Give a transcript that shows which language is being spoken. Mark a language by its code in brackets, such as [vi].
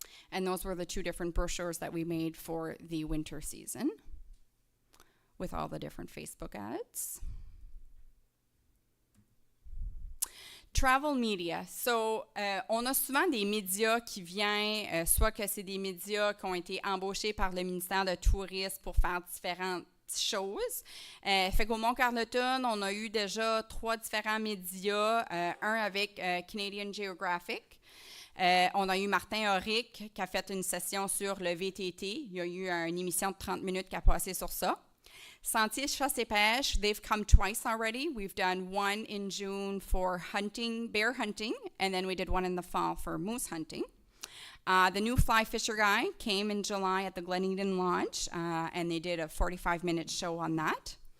[en] And those were the 2 different brochures that we made for the winter season with all the different Facebook ads. Travel media. [fr] So, on a souvent des médias qui viennent, soit que c'est des médias qui ont été embauchés par le ministère de Tourisme pour faire différentes choses. Fait qu'au Mont-Carleton, on a eu déjà 3 différents médias, un avec Canadian Geographic. On a eu Martin Auric qui a fait une session sur le VTT. Il y a eu une émission de 30 minutes qui a passé sur ça. [en] Sentier Chasse et Pêche, they've come twice already. We've done one in June for hunting, bear hunting, and then we did one in the fall for moose hunting. The new Fly Fisher guy came in July at the Glen Eden Lodge, and they did a 45-minute show on that.